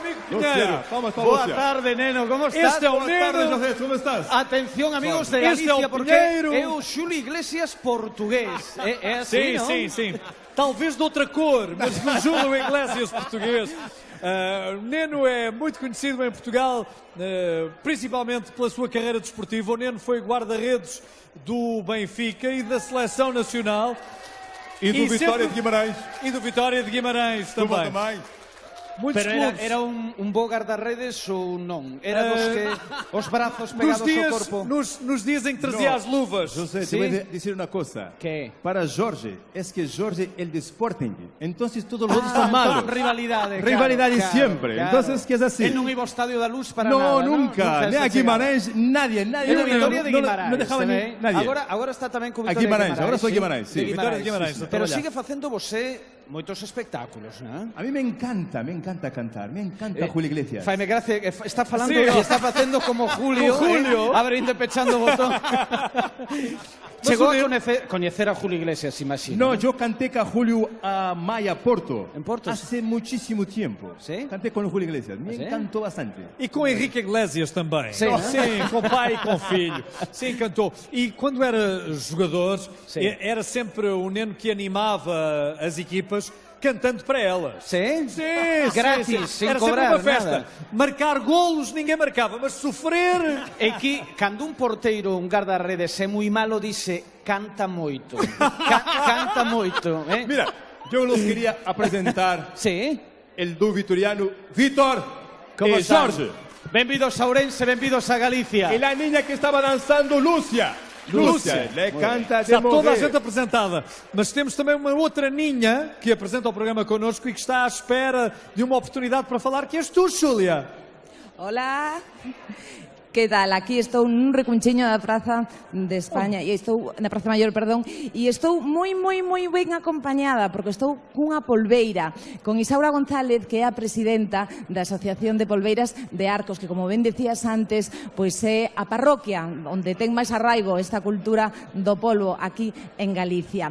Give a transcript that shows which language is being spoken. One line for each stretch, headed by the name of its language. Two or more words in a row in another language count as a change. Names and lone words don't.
Portuguese: Pinheiro. Palmas para Boa Lúcia. tarde, Neno, como estás?
Galician: Este é o Boa tarde, Neno. José, como estás? Atención, amigos de Este é o Galicia, porque Pinheiro. é o Xulio Iglesias portugués. É assim, non?
Portuguese: Sim. Talvez de outra cor, mas do Júlio Iglesias português. O Neno é muito conhecido em Portugal, principalmente pela sua carreira desportiva. O Neno foi guarda-redes do Benfica e da Seleção Nacional. E do Vitória de Guimarães. E do Vitória de Guimarães Toma também. também. Muitos
Galician: Pero
Portuguese: clubes.
Galician: era un bo guardarredes ou non? Era dos que os brazos pegados ao corpo?
Portuguese: Nos dias em que trazia as luvas.
Spanish: José, Sí. te voy a decir una cosa. ¿Qué? Para Jorge, es que Jorge el de Sporting. Entonces todos los otros son malos.
Portuguese: Rivalidade. Rivalidade
Spanish: claro, siempre.
Portuguese: claro.
Spanish: Entonces, ¿qué es así?
Galician: Él non iba ao Estadio da Luz para
Spanish: No, nada, nunca. Ni a Guimarães, nadie. Era Vitoria de Guimarães. No dejaba ni nadie.
Galician: Agora está tamén con A Vitoria Guimarães, de
Spanish: agora soy sí. Guimarães, sí. Vitoria de Guimarães, sí, sí.
Galician: Pero traballar. sigue facendo você moitos espectáculos, non?
Spanish: A mí me encanta cantar. Me encanta Julio Iglesias.
Galician: Faime gracia que está falando Sí, e ó. está facendo como Julio,
Spanish: Como Julio.
Galician: abrindo e pechando o botón. Chegou a
Portuguese: Mas
Galician: coñecer a Julio Iglesias, imagino.
Spanish: No, yo canté con Julio a Maya Porto. ¿En Porto? Hace muchísimo tiempo. ¿Sí? Canté con Julio Iglesias. Me ¿Sí? encantó bastante.
Portuguese: E com Henrique Iglesias também. Sim, Sim, com pai e com filho. Sim, cantou. E quando era jogador, Sim. era sempre o Neno que animava as equipas cantando para elas. Sim? Sim, Grátis, sim. sem Era cobrar sempre uma festa. nada. Marcar golos ninguém marcava, mas sofrer...
Galician: É que cando un porteiro, un guardarredes é moi malo, dice canta moito. Canta moito, eh?
Spanish: Mira, yo los quería presentar. Sí. El dúo vitoriano Vítor
Galician: Como
Spanish: y
Galician: están?
Spanish: Jorge.
Galician: Benvidos a Ourense, benvidos a Galicia.
Spanish: Y la niña que estaba danzando, Lúcia. Lúcia, le canta de
Portuguese: Está toda a morrer. gente apresentada. Mas temos também uma outra ninha que apresenta o programa connosco e que está à espera de uma oportunidade para falar, que és tu, Xúlia.
Spanish: Hola. Que tal?
Galician: Aquí estou nun recunchiño da Praza de España e estou na Praza Maior, perdón, e estou moi ben acompañada porque estou cunha polbeira con Isaura González, que é a presidenta da Asociación de Polbeiras de Arcos, que como ben decías antes, pois é a parroquia onde ten máis arraigo esta cultura do polvo aquí en Galicia.